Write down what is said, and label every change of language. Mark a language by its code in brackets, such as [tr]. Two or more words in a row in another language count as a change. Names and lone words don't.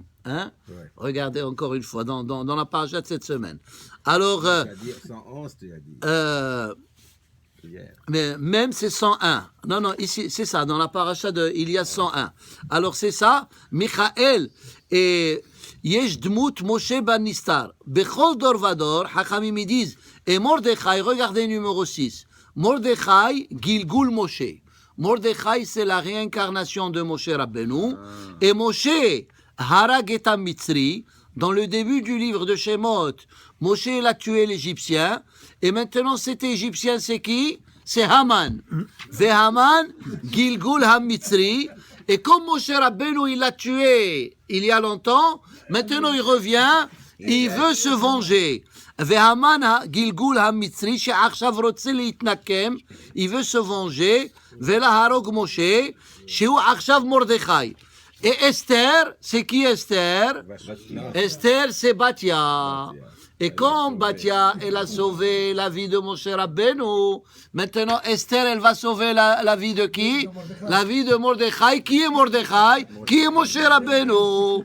[fr] Hein? Ouais. Regardez encore une fois, dans la paracha de cette semaine. Alors, Tu as dit 111, tu as dit. Hier. mais même c'est 101. Non, ici, c'est ça, dans la paracha il y a 101. Alors, c'est ça, Michael et [he] יש דמות משה בן נסתר. בכל דור ודור, [fr] Hachamim ils disent, et Mordechai, regardez numéro 6. [he] מרדכי, גלגול משה. [fr] Mordechai, c'est la réincarnation de Moshe Rabbeinu. Et Moshe, [he] הרג את מצרי, [fr] dans le début du livre de Shemot, Moshe il a tué l'Égyptien. Et maintenant, cet Égyptien, c'est qui? C'est Haman. [he] והמן, גלגול המצרי. [fr] Et comme Moshe Rabbeinu, il l'a tué il y a longtemps, maintenant il revient, il veut se venger. [he] והמן, גלגול המצרי, שעכשיו רוצה להתנקם, [fr] il veut se venger. [he] ולהרוג משה, שהוא עכשיו מרדכי. [fr] Et Esther, c'est qui Esther? Esther, c'est Batia. Et comme Batia, elle a sauvé la vie de Moshe Rabbeinu, maintenant Esther, elle va sauver la vie de qui? La vie de Mordechai. Qui est Mordechai? Qui est Moshe Rabbeinu?